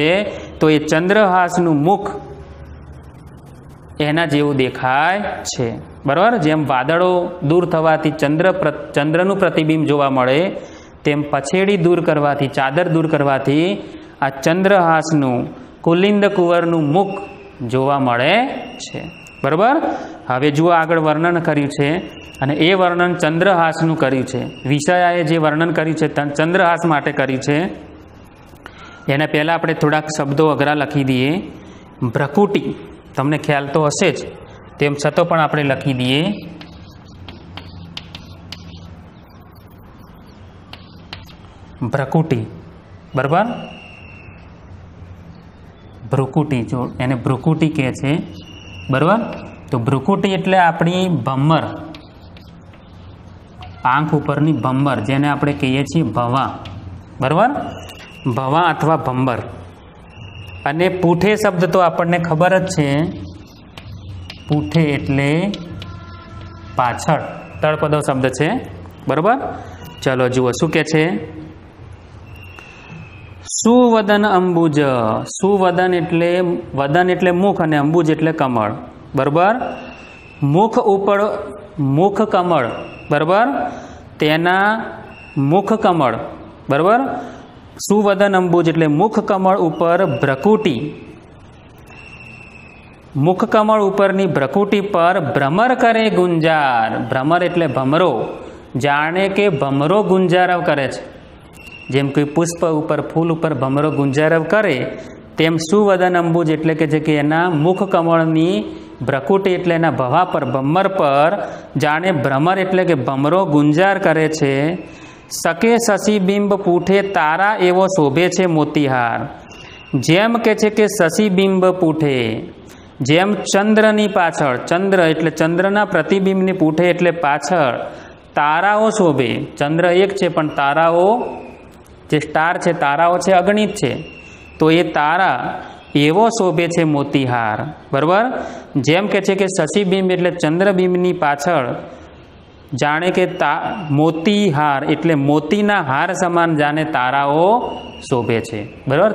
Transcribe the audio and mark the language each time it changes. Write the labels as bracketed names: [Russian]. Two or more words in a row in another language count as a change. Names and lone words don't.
[Gujarati] તો એ ચંદ્રહાસનું મુખ એના જેવું દેખાય છે, બરાબર. જેમ વાદળો દૂર થવાથી ચંદ્રનું પ્રતિબિંબ જોવા મળે, તેમ પછેડી દૂર કરવાથી, ચાદર દૂર કરવાથી આ ચંદ્રહાસનું, કુલિંદ કુંવરનું મુખ જોવા મળે છે. બરાબર। હવે જુઓ આગળ વર્ણન કર્યું છે અને એ વર્ણન ચંદ્રહાસનું કર્યું છે। વિષયાએ જે વર્ણન કર્યું છે ચંદ્રહાસ માટે કર્યું છે। એના પહેલા આપણે થોડાક શબ્દો અઘરા લખી દીએ। ભ્રકુટી તમને ખ્યાલ તો હશે જ, તેમ છતાં પણ આપણે લખી દીએ। ભ્રકુટી બરાબર। ભ્રુકુટી જો એને ભ્રુકુટી કહે છે બરાબર। તો ભ્રુકુટી એટલે આપણી ભમ્મર, આંખ ઉપરની ભમ્મર જેને આપણે કહીએ છીએ ભવા બરાબર। ભવા અથવા ભમ્બર। અને પૂઠે શબ્દ તો આપણને ખબર જ છે, પૂઠે એટલે પાછળ, તળપદો શબ્દ છે બરાબર। ચલો જુઓ શું કહે છે। સુવદન અંબુજ। સુવદન એટલે વદન એટલે મુખ અને અંબુજ એટલે કમળ બરાબર। મુખ ઉપર મુખ કમળ બરાબર, તેના મુખ કમળ બરાબર। સુવદન અંબુજ એટલે મુખ કમળ ઉપર ભ્રકુટી। મુખ કમળ ઉપરની ભ્રકુટી પર ભ્રમર કરે ગુંજાર। ભ્રમર એટલે ભમરો, જાણે કે ભમરો ગુંજારવ કરે છે। જેમ કોઈ પુષ્પ ઉપર ફૂલ ઉપર ભમરો ગુંજારવ કરે તેમ સુવદન અંબુજ એટલે કે જે કે એના મુખ કમળની ભ્રકુટી એટલે એના ભવા પર ભમ્મર પર જાણે ભ્રમર એટલે કે ભમરો ગુંજાર કરે છે। સકે શશિબિંબ પૂઠે તારા એવો શોભે છે મોતીહાર। જેમ કે છે કે શશિબિંબ પૂઠે, જેમ ચંદ્રની પાછળ, ચંદ્ર એટલે ચંદ્રના પ્રતિબિંબની પૂઠે એટલે પાછળ તારાઓ શોભે। ચંદ્ર એક છે પણ તારાઓ જે સ્ટાર છે તારાઓ છે અગણિત છે, તો એ તારા એવો શોભે છે મોતીહાર બરાબર। જેમ કે છે કે શશિબિંબ એટલે ચંદ્રબિંબની પાછળ જાણે કે મોતીહાર એટલે મોતીના હાર સમાન જાણે તારાઓ શોભે છે બરાબર।